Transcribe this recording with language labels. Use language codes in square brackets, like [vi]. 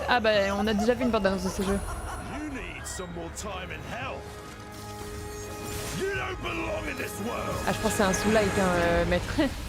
[fr] Ah bah on a déjà vu une bande-annonce de ce jeu. [en] You need some more time in hell. You don't belong in this world. [fr] Ah je pense que c'est un sous-like hein, maître.